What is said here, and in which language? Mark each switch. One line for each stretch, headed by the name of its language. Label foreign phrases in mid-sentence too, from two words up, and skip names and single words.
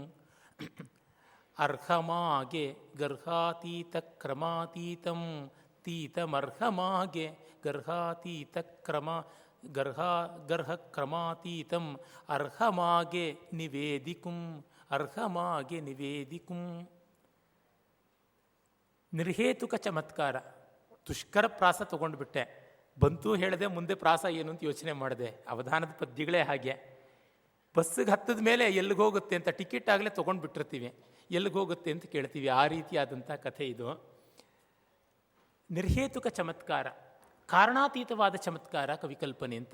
Kannada: ಅರ್ಹಮಾಗೆ ಗರ್ಹಾತೀತ ಕ್ರಮಾತೀತಂ, ತೀತಮರ್ಹಮಾಗೆ ಗರ್ಹಾತೀತ ಕ್ರಮ ಗರ್ಹ ಕ್ರಮಾತೀತಂ. ಅರ್ಹಮಾಗೆ ನಿವೇದಿಕುಂ, ಅರ್ಹಮಾಗೆ ನಿವೇದಿಕುಂ. ನಿರ್ಹೇತುಕ ಚಮತ್ಕಾರ. ದುಷ್ಕರ ಪ್ರಾಸ ತೊಗೊಂಡ್ಬಿಟ್ಟೆ, ಬಂತು ಹೇಳದೆ ಮುಂದೆ ಪ್ರಾಸ ಏನು ಅಂತ ಯೋಚನೆ ಮಾಡಿದೆ. ಅವಧಾನದ ಪದ್ಯಗಳೇ ಹಾಗೆ. ಬಸ್ಸಿಗೆ ಹತ್ತದ ಮೇಲೆ ಎಲ್ಲಿಗೆ ಹೋಗುತ್ತೆ ಅಂತ ಟಿಕೆಟ್ ಆಗಲೇ ತೊಗೊಂಡ್ಬಿಟ್ಟಿರ್ತೀವಿ, ಎಲ್ಲಿಗೆ ಹೋಗುತ್ತೆ ಅಂತ ಕೇಳ್ತೀವಿ. ಆ ರೀತಿಯಾದಂಥ ಕಥೆ ಇದು. ನಿರ್ಹೇತುಕ ಚಮತ್ಕಾರ, ಕಾರಣಾತೀತವಾದ ಚಮತ್ಕಾರ ಕವಿಕಲ್ಪನೆ ಅಂತ.